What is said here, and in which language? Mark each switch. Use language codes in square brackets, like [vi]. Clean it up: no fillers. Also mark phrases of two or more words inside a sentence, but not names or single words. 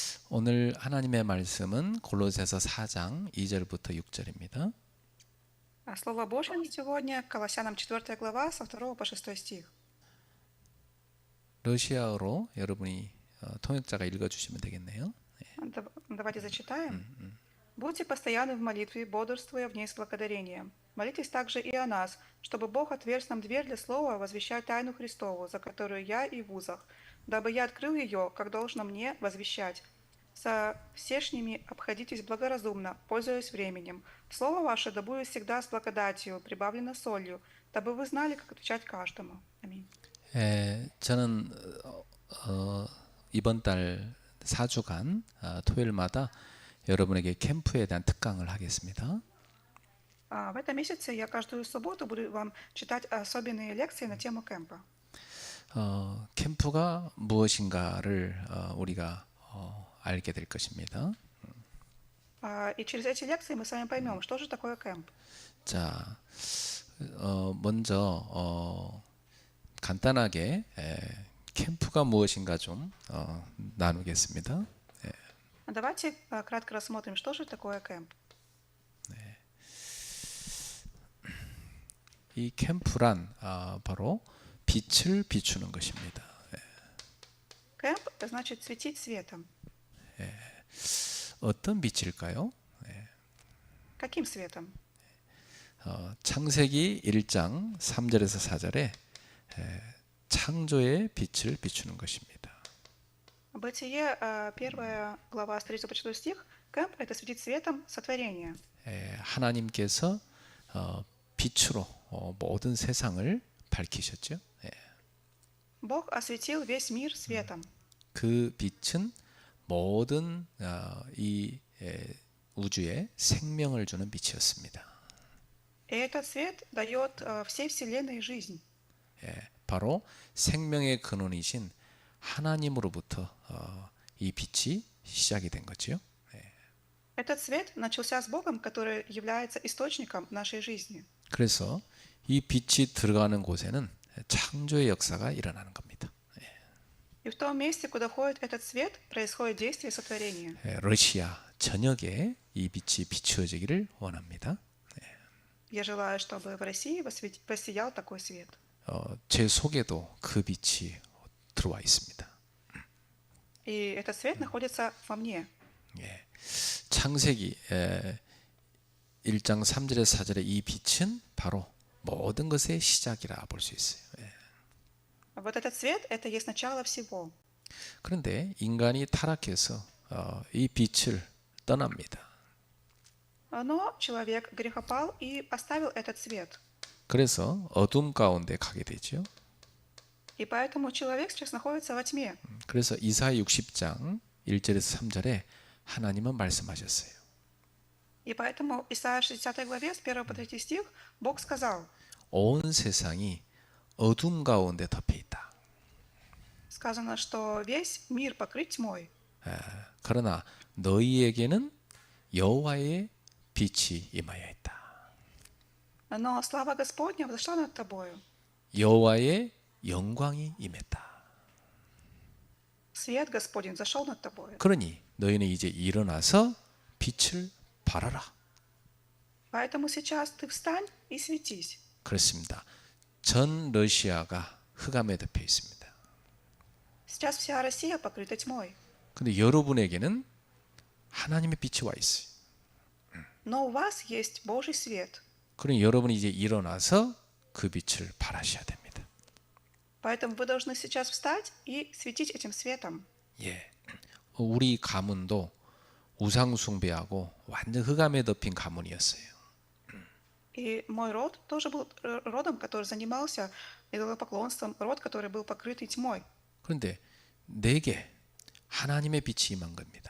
[ko] 오늘 하나님의 말씀은 골로새서 4장 2절부터 6절입니다. [ru] Слово Божье на сегодня, Колоссянам 4 глава, со 2 по 6 стих. [ko] 러시아어로 여러분이 통역자가 읽어주시면 되겠네요. [ru] Давайте зачитаем. «Будьте постоянны в молитве, бодрствуя в ней с благодарением. Молитесь также и о нас, чтобы Бог отверз нам дверь для слова возвещать тайну Христову, за которую я и в узах, дабы я открыл ее, как должно мне возвещать. Со всешними обходитесь благоразумно, пользуясь временем. Слово ваше да будет всегда с благодатью, прибавлено солью, дабы вы знали, как отвечать каждому». Аминь. [ko] 저는 이번 달 4주간 토요일마다 여러분에게 캠프에 대한 특강을 하겠습니다. [ru] В этом месяце я каждую субботу буду вам читать особенные лекции на тему кемпа. [ko] 캠프가 무엇인가를 우리가 알게 될 것입니다. [ru] И через эти лекции мы с вами поймем, что же такое кемп. [ko] 자, 먼저 간단하게 캠프가 무엇인가 좀 나누겠습니다. [ru] Давайте кратко рассмотрим, что же такое кемп. [ko] 이 캠프란 바로 빛을 비추는 것입니다. [ru] Кемп значит светить светом. [ko] 어떤 빛일까요? [ru] Каким светом? [ko] 창세기 1장 3절에서 4절에 창조의 빛을 비추는 것입니다. [ru] Бытие, 1 глава, с 3 по 4 стих. Кемп – это светить светом сотворения. [ko] 하나님께서 빛으로 모든 세상을 밝히셨죠. [ru] Бог осветил весь мир светом. [ko] 그 빛은 모든 이 우주에 생명을 주는 빛이었습니다. [ru] И этот свет дает всей вселенной жизнь. [ko] 바로 생명의 근원이신 하나님으로부터 이 빛이 시작이 된 거죠. [ru] Этот свет начался с Богом, который является источником нашей жизни. [ko] 그래서 이 빛이 들어가는 곳에는 창조의 역사가 일어나는 겁니다. [ru] И в том месте, куда ходит этот свет, происходит действие сотворения. [ko] 러시아 전역에 이 빛이 비추어지기를 원합니다. [ru] Я желаю, чтобы в России воссиял такой свет. [ko] 제 속에도 그 빛이 들어와 있습니다. [ru] И этот свет находится во мне. [ko] 창세기 1장 3절에서 4절의 이 빛은 바로 모든 것의 시작이라 볼 수 있어요. [ru] Вот этот свет – это есть начало всего. [ko] 그런데 인간이 타락해서 이 빛을 떠납니다. [ru] Но человек грехопал и оставил этот свет. [ko] 그래서 어둠 가운데 가게 되죠. [ru] И поэтому человек сейчас находится во тьме. [ko] 그래서 이사야 60장 1절에서 3절에 하나님은 말씀하셨어요. [ru] И поэтому Исайя 60 главе с 1 по 3 стих Бог сказал: [ko] 온 세상이 어둠 가운데 덮여 있다. [ru] сказано, что весь мир покрыт тьмой. [ko] 그러나 너희에게는 여호와의 빛이 임하여 있다. [ru] Но слава Господня взошла над тобою. [ko] 여호와의 영광이 임했다. [ru] Свет Господень зашел над тобою. [ko] 그러니 너희는 이제 일어나서 빛을 발하라. [ru] Поэтому сейчас ты встань и светись. [ko] 그렇습니다. 전 러시아가 흑암에 덮여 있습니다. [ru] Сейчас вся Россия покрыта тьмой. [ko] 근데 여러분에게는 하나님의 빛이 와 있어요. [ru] Но у вас есть Божий свет. [ko] 그러니 여러분이 이제 일어나서 그 빛을 발하셔야 됩니다. [ru] Поэтому вы должны сейчас встать и светить этим светом. [ko] 우리 가문도 우상 숭배하고 완전 흑암에 덮인 가문이었어요. [ru] И мой род тоже был родом, который занимался идолопоклонством, род, который был покрытый тьмой. [ko] 그런데 내게 하나님의 빛이 임한 겁니다.